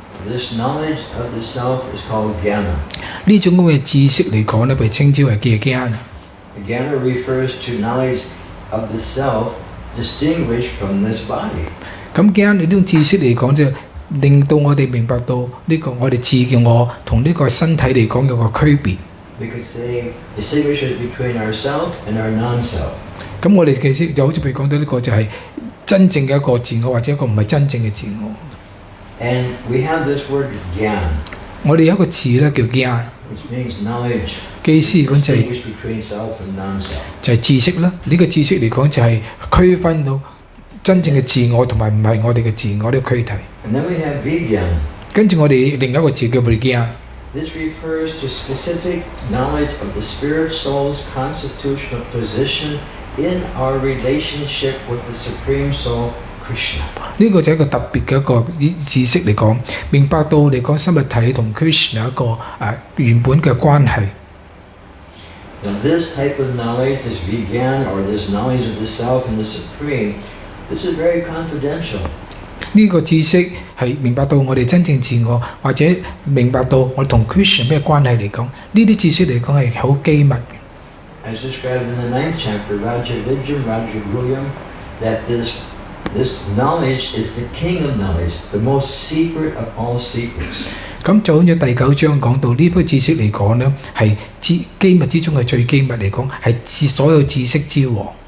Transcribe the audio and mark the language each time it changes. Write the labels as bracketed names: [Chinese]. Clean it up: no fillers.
[English] This knowledge of the self is called jnana. [Cantonese] 呢種咁嘅知識嚟講咧，被稱之為嘅jnana。 [English] Jnana refers to knowledge of the self distinguished from this body. [Cantonese] 咁jnana呢種知識嚟講就令到我哋明白到呢個我哋自我同呢個身體嚟講有個區別。 [English] Because they distinguish between ourself and our non-self. [Cantonese] 咁我哋其實就好似譬如講到呢個就係真正嘅一個自我，或者一個唔係真正嘅自我。 [English] And we have this word jnana. [Cantonese] 我哋有一個字咧叫jnana， [English] which means knowledge. [Cantonese] 嘅意思嚟講就係 [English] Distinguish between self and non-self. [Cantonese] 就係知識啦。呢個知識嚟講就係區分到真正嘅自我同埋唔係我哋嘅自我呢個軀體。 [English] And then we have vijnana. [Cantonese] 跟住我哋另一個字叫 vijnana。 [English] This refers to specific knowledge of the spirit soul's constitutional position in our relationship with the Supreme Soul, Krishna. [Cantonese] 呢個就係一個特別嘅一個知識嚟講，明白到嚟講生物體同 Krishna 一個原本嘅關係。 [English] Now this type of knowledge, this vijnana, or this knowledge of the self and the Supreme, this is very confidential. [Cantonese] 呢個知識係明白到我哋真正自我，或者明白到我哋同 Krishna 咩關係嚟講，呢啲知識嚟講係好機密嘅。 [English] as described in the 9th chapter, Rtadhvaja that this knowledge is the king of knowledge, the most secret of all secrets. [Cantonese] 咁就好似第9章講到呢個知識嚟講呢，係機密之中係最機密嚟講，係所有知識之王。